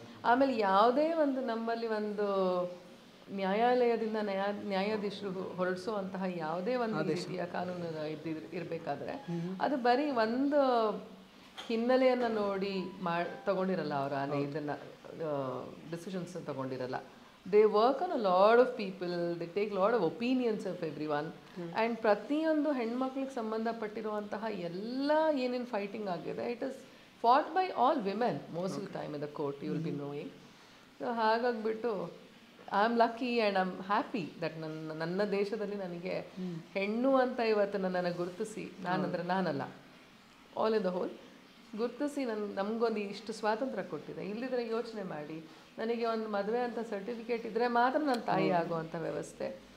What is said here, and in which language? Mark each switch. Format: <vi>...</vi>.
<kn>ಆಮೇಲೆ ಯಾವುದೇ ಒಂದು ನಮ್ಮಲ್ಲಿ ಒಂದು ನ್ಯಾಯಾಲಯದಿಂದ ನ್ಯಾಯಾಧೀಶರು ಹೊರಡಿಸುವಂತಹ ಯಾವುದೇ ಒಂದು ರೀತಿಯ ಕಾನೂನು ಇರಬೇಕಾದ್ರೆ ಅದು ಬರೀ ಒಂದು ಹಿನ್ನೆಲೆಯನ್ನು ನೋಡಿ ತಗೊಂಡಿರಲ್ಲ ಅವರು, ಇದನ್ನು decisions ತಗೊಂಡಿರಲ್ಲ.</kn> <en>They work on a lot of people, they take lot of opinions of every one.</en> <kn>And ಪ್ರತಿಯೊಂದು ಹೆಣ್ಮಕ್ಳಿಗೆ ಸಂಬಂಧಪಟ್ಟಿರುವಂತಹ ಎಲ್ಲ ಏನೇನು ಫೈಟಿಂಗ್ ಆಗಿದೆ,</kn> <en>It is fought by all women most of the time in the court, you will be knowing. So</en> <kn>ಹಾಗಾಗ್ಬಿಟ್ಟು</kn> <en>I am lucky and I am happy that</en> <kn>ನನ್ನ ದೇಶದಲ್ಲಿ ನನಗೆ ಹೆಣ್ಣು ಅಂತ ಇವತ್ತು ನನ್ನನ್ನು ಗುರುತಿಸಿ, ನಾನಲ್ಲ,</kn> <en>all in the whole</en> <kn>ಗುರುತಿಸಿ ನಮಗೊಂದು ಇಷ್ಟು ಸ್ವಾತಂತ್ರ್ಯ ಕೊಟ್ಟಿದೆ. ಇಲ್ಲಿದ್ರೆ ಯೋಚನೆ ಮಾಡಿ, ನನಗೆ ಒಂದು ಮದುವೆ ಅಂತ ಸರ್ಟಿಫಿಕೇಟ್ ಇದ್ದರೆ ಮಾತ್ರ ನನ್ನ ತಾಯಿ ಆಗುವಂಥ ವ್ಯವಸ್ಥೆ.</kn>